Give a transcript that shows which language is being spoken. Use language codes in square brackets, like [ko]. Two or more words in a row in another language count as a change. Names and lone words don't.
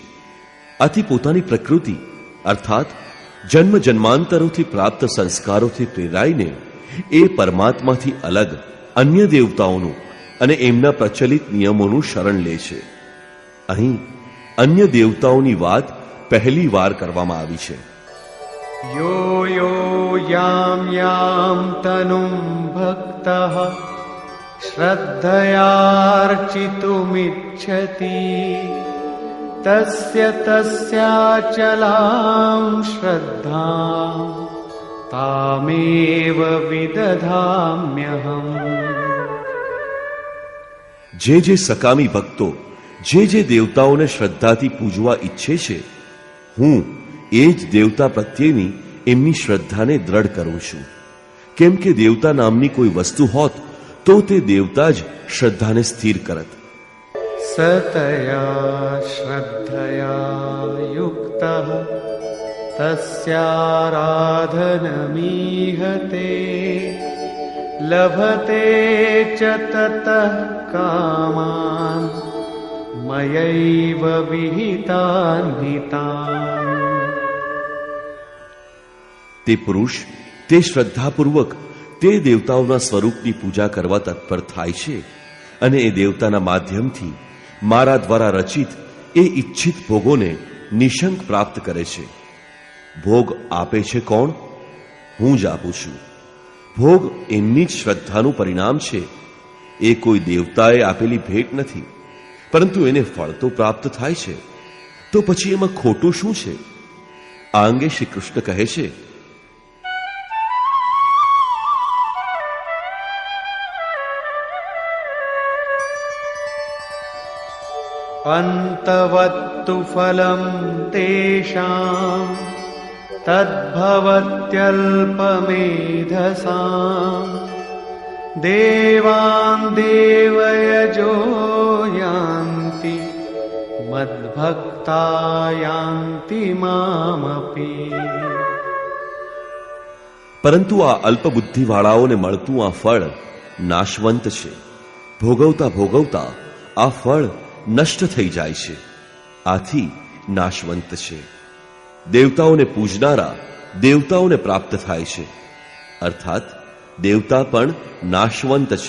[gu] આથી પોતાની પ્રકૃતિ અર્થાત જન્મ જન્માંતરોથી પ્રાપ્ત સંસ્કારોથી પ્રેરાઈને એ પરમાત્માથી અલગ અન્ય દેવતાઓનું અને એમના પ્રચલિત નિયમોનું શરણ લે છે. અહીં અન્ય દેવતાઓની વાત પહેલી વાર કરવામાં આવી છે. [sa] यो यो यां यां तनुं भक्तः श्रद्धयार्चितुमिच्छति तस्य तस्याचलां श्रद्धां तामेव विदधाम्यहम्. [gu] જે જે સકામી ભક્તો જે દેવતાઓને શ્રદ્ધાથી પૂજવા ઈચ્છે છે, હું એ જ દેવતા પ્રત્યેની એમની શ્રદ્ધાને દ્રઢ કરું છું. કેમ કે દેવતા નામની કોઈ વસ્તુ હોત તો તે દેવતા જ શ્રદ્ધાને સ્થિર કરત. [sa] सतया श्रद्धया युक्तः तस्याराधनमीहते लभते च ततः कामान् मयैव विहितान् हितान्. [gu] તે પુરુષ તે શ્રદ્ધાપૂર્વક તે દેવતાઓના સ્વરૂપની પૂજા કરવા તત્પર થાય છે અને એ દેવતાના માધ્યમથી મારા દ્વારા રચિત એ ઈચ્છિત ભોગોને નિશંક પ્રાપ્ત કરે છે. ભોગ આપે છે કોણ? હું જ આપું છું. ભોગ એમની જ શ્રદ્ધાનું પરિણામ છે. એ કોઈ દેવતાએ આપેલી ભેટ નથી, પરંતુ એને ફળ તો પ્રાપ્ત થાય છે. તો પછી એમાં ખોટું શું છે? આ અંગે શ્રી કૃષ્ણ કહે છે, [sa] अन्तवत्तु फलं तेषां तद्भवत्यल्पमेधसां देवान् देवयजो यान्ति मद्भक्ता यान्ति मामपि. [gu] પરંતુ આ અલ્પબુદ્ધિવાળાઓને મળતું આ ફળ નાશવંત છે. ભોગવતા ભોગવતા આ ફળ નષ્ટ થઈ જાય છે. આથી નાશવંત છે. દેવતાઓને પૂજનારા દેવતાઓને પ્રાપ્ત થાય છે, અર્થાત દેવતા પણ નાશવંત છે.